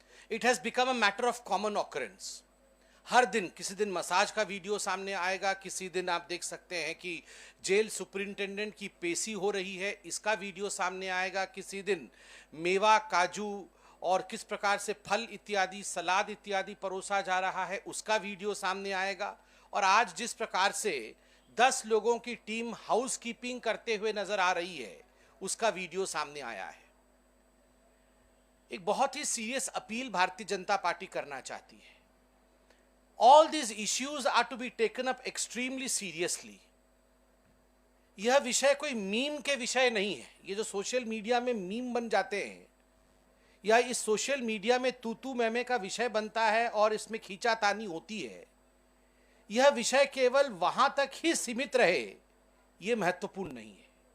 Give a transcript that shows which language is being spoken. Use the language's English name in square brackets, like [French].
[English] It has become a matter of common occurrence. [Hindi] हर दिन किसी दिन मसाज का वीडियो सामने आएगा, किसी दिन आप देख सकते हैं कि जेल सुपरिंटेंडेंट की पेशी हो रही है, इसका वीडियो सामने आएगा, किसी दिन मेवा, काजू और किस प्रकार से फल इत्यादि, सलाद इत्यादि परोसा जा रहा है, उसका वीडियो सामने आएगा। और आज जिस प्रकार से 10 लोगों की टीम हाउस कीपिंग करते हुए नजर आ रही है, उसका वीडियो सामने आया है। एक बहुत ही serious appeal Bharatiya Janata party करना चाहती है। [English] All these issues are to be taken up extremely seriously. [Hindi] यह विषय कोई मीम के विषय नहीं है। ये जो सोशल मीडिया में मीम बन जाते हैं या इस सोशल मीडिया में तू मैमे का विषय बनता है और इसमें खींचातानी होती है, यह विषय केवल वहां तक ही सीमित रहे, यह महत्वपूर्ण नहीं है।